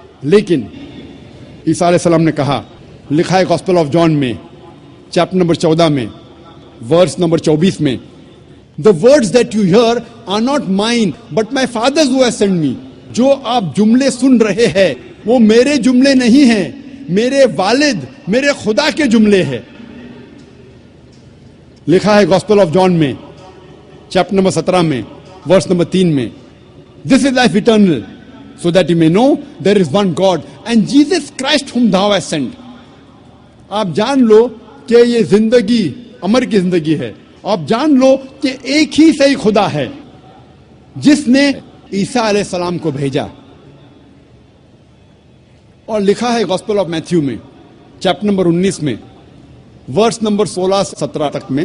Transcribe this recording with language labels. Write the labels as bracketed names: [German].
[Urdu] لیکن عیسیٰ علیہ السلام نے کہا, لکھا ہے گاسپل آف جان میں چیپٹر نمبر 14 میں ورس نمبر 24 میں, [English] The words that you hear are not mine but my Father's who has sent me. [Urdu] جو آپ جملے سن رہے ہیں وہ میرے جملے نہیں ہیں, میرے والد میرے خدا کے جملے ہیں. لکھا ہے گاسپل آف جان میں چیپٹر نمبر 17 میں ورس نمبر 3 میں, [English] This is life eternal, so that you may know there is one God and Jesus Christ whom thou hast sent. [Urdu] آپ جان لو کہ یہ زندگی امر کی زندگی ہے. آپ جان لو کہ ایک ہی صحیح خدا ہے جس نے عیسیٰ علیہ السلام کو بھیجا. اور لکھا ہے گاسپل آف میتھیو میں چیپٹر نمبر 19 میں ورس نمبر 16-17 تک میں,